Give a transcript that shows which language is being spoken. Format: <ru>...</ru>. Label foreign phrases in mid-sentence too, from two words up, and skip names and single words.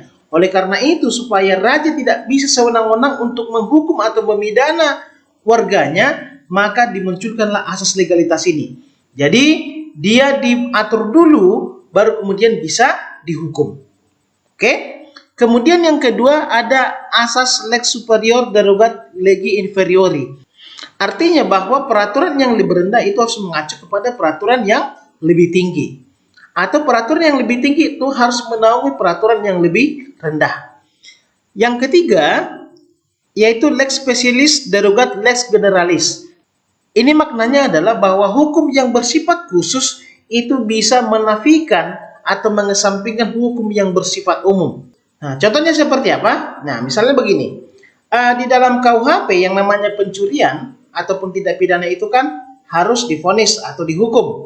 <id>Oleh karena itu, supaya raja tidak bisa sewenang-wenang untuk menghukum atau memidana warganya, maka dimunculkanlah asas legalitas ini. Jadi dia diatur dulu baru kemudian bisa dihukum. Oke? Kemudian yang kedua ada asas</id> <la>lex superior derogat legi inferiori.</la> <id>Artinya bahwa peraturan yang lebih rendah itu harus mengacu kepada peraturan yang lebih tinggi. Atau peraturan yang lebih tinggi itu harus menaungi peraturan yang lebih rendah. Yang ketiga yaitu</id> <la>lex specialis derogat lex generalis.</la> <id>Ini maknanya adalah bahwa hukum yang bersifat khusus itu bisa menafikan atau mengesampingkan hukum yang bersifat umum. Nah, contohnya seperti apa? Nah, misalnya begini. Di dalam KUHP yang namanya pencurian ataupun tindak pidana itu kan harus divonis atau dihukum.</id>